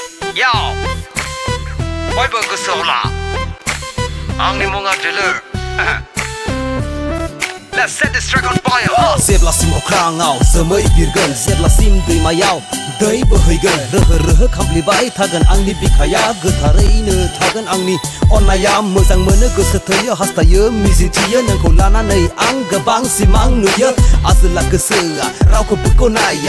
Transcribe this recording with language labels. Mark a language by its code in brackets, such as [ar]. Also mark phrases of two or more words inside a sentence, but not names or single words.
[en] Yo, [brx] बयबो गोसोआव ला आंनि मुङा [en] दिलर Let's set this track on fire. [brx] जेब्लासिम अख्राङाव जोमै बिरगोन जेब्लासिम दैमायाव दै बोहैगोन रोहो रोहो खामफ्लेबाय थागोन आंनि बिखाया गोथारैनो थागोन आंनि अननाया मोजां मोनो गोसो थोयो हास्थायो मिजिंथियो नोंखौ लानानै आं गोबां सिमां नुयो आजोला गोसोआ रावखौबो गनाया